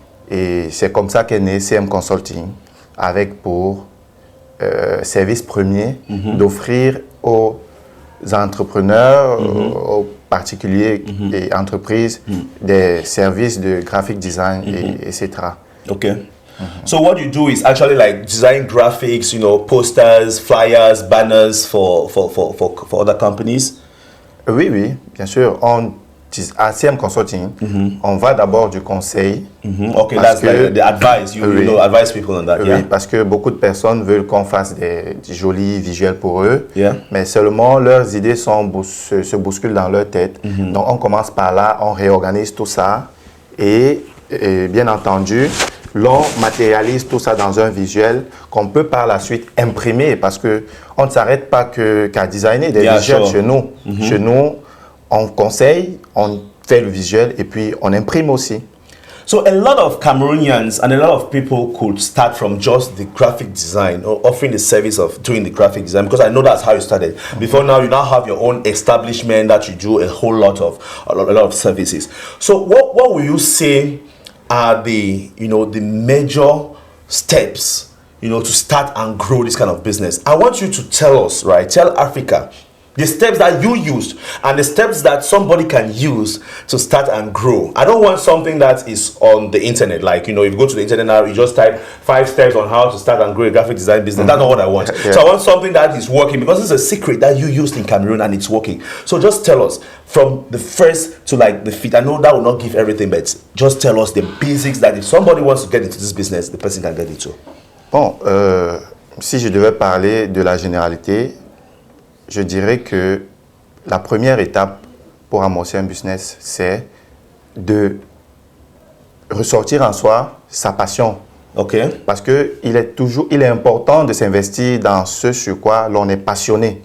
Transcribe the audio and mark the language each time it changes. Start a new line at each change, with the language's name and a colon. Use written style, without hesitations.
French: Et c'est comme ça qu'est né CM Consulting, avec pour service premier d'offrir aux entrepreneurs, aux particuliers et entreprises des services de graphic design, etc.
English: Okay. So what you do is actually like design graphics, posters, flyers, banners for other companies?
French: Oui, bien sûr. À CM Consulting, on va d'abord du conseil.
English: Okay, that's like the advice. You advise people on that.
French: Oui, parce que beaucoup de personnes veulent qu'on fasse des jolis visuels pour eux,
English: Yeah.
French: mais seulement leurs idées se bousculent dans leur tête. Donc on commence par là, on réorganise tout ça et bien entendu, l'on matérialise tout ça dans un visuel qu'on peut par la suite imprimer parce qu'on ne s'arrête pas qu'à designer des visuels chez nous. Chez nous, on conseille, on fait le visuel et puis on imprime aussi.
English: So a lot of Cameroonians and a lot of people could start from just the graphic design or offering the service of doing the graphic design because I know that's how you started. Before now, you now have your own establishment that you do a lot of services. So what will you say are the major steps to start and grow this kind of business? I want you to tell Africa the steps that you used and the steps that somebody can use to start and grow. I don't want something that is on the internet, like if you go to the internet now, you just type 5 steps on how to start and grow a graphic design business. That's not what I want. Yeah. So I want something that is working because it's a secret that you used in Cameroon and it's working. So just tell us from the first to the fit. I know that will not give everything, but just tell us the basics that if somebody wants to get into this business, the person can get into.
French: Bon, si je devais parler de la généralité, je dirais que la première étape pour amorcer un business, c'est de ressortir en soi sa passion
English: OK.
French: Parce que il est important de s'investir dans ce sur quoi l'on est passionné.